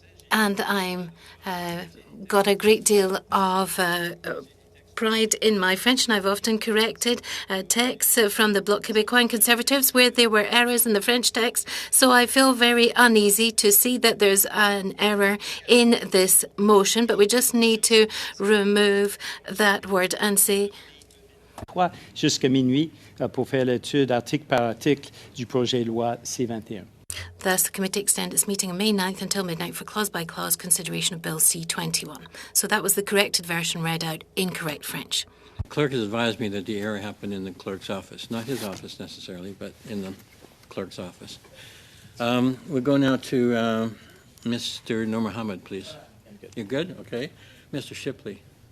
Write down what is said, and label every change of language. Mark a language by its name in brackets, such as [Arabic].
[English] And I'm got a great deal of pride in my French, and I've often corrected texts from the Bloc Québécois and Conservatives where there were errors in the French text. So I feel very uneasy to see that there's an error in this motion, but we just need to remove that word and say [French] Jusqu'à minuit pour faire l'étude article par article du projet de loi C-21. [English] Thus, the committee extended its meeting on May 9th until midnight for clause-by-clause consideration of Bill C-21. So that was the corrected version read out in correct French. The clerk has advised me that the error happened in the clerk's office. Not his office necessarily, but in the clerk's office. We'll go now to Mr. Noormohamed, please. You're good? Okay. Mr. Shipley.